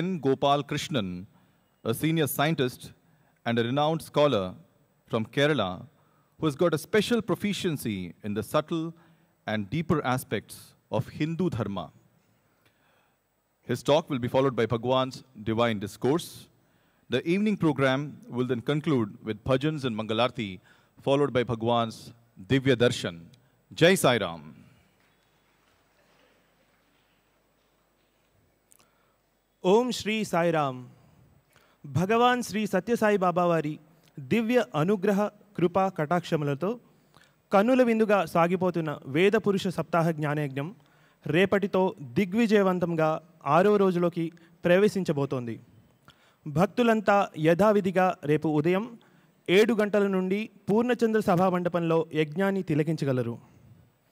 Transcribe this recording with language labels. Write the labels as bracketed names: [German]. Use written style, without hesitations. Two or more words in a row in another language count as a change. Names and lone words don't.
[English] Gopal Krishnan, a senior scientist and a renowned scholar from Kerala, who has got a special proficiency in the subtle and deeper aspects of Hindu Dharma. His talk will be followed by Bhagwan's divine discourse. The evening program will then conclude with bhajans and Mangalarti, followed by Bhagwan's Divya Darshan. Jai Sai Ram. Om Shri Sai Ram. [Telugu] భగవాన్ శ్రీ సత్య సాయి బాబా వారి దివ్య అనుగ్రహ కృప కటాక్షములతో కన్నుల విందుగా సాగిపోతున్న వేద పురుష సప్తాహ జ్ఞానయజ్ఞం రేపటితో దిగ్విజయవంతంగా 6వ రోజులోకి ప్రవేశించబోతోంది. భక్తులంతా యథావిధిగా రేపు ఉదయం 7 గంటల నుండి పూర్ణచంద్ర సభా మండపంలో యజ్ఞాన్ని తిలకించగలరు.